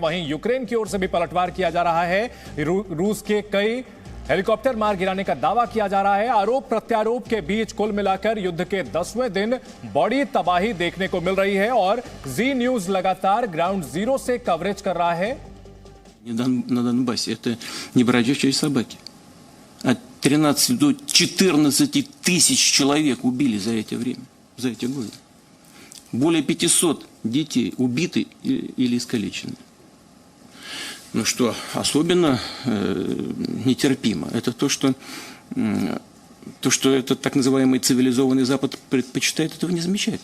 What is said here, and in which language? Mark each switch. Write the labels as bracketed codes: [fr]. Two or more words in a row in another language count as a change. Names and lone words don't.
[hi] वहीं यूक्रेन की ओर से भी पलटवार किया जा रहा है। रूस के कई हेलीकॉप्टर मार गिराने का दावा किया जा रहा है। आरोप प्रत्यारोप के बीच कुल मिलाकर युद्ध के 10वें दिन बड़ी तबाही देखने को मिल रही है और जी न्यूज लगातार ग्राउंड जीरो से कवरेज कर रहा है। [ru] На Донбассе это не бродячие собаки. От 13 до 14 тысяч человек убили за это время, за эти годы. Более 500 детей убиты или искалечены. Ну что особенно нетерпимо, это то, что этот так называемый цивилизованный Запад предпочитает этого не замечать.